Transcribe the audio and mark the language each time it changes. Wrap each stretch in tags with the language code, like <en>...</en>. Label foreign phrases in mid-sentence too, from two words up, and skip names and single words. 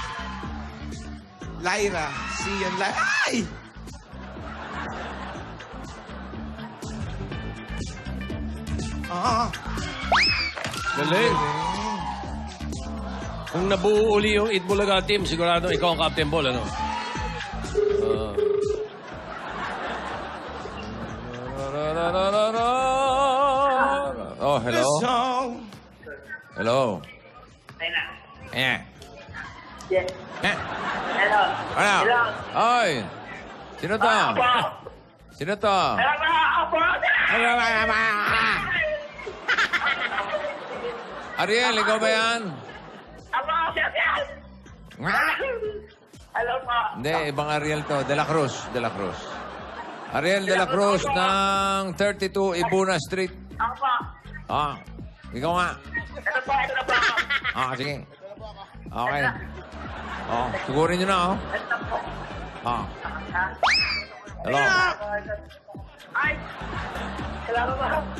<tl>Lyra. Sian, Lyra. Ay! Ah, Galing. Kung nabuo uli yung Itbulaga team, sigurado ikaw ang Captain Ball, ano? Oh,</tl> <en>the hello? song. Hello? Eh. Yes. Eh. Hello.</en> <tl>Ano? Hello. Oy! Sino to? Apo. Sino to? Hello, apo. Ariel, ikaw ba yan? Apo, sir. Hello po. Hindi, ibang Ariel to. De La Cruz. De La Cruz. Ariel De La Cruz ng 32 Ibuna Street. Apo. Ah, ikaw nga. Ito na po. Ah, sige. Okay. Oh, sigurin nyo na, oh. Ito po. Ah. Hello. Ay. Salamat po.</tl>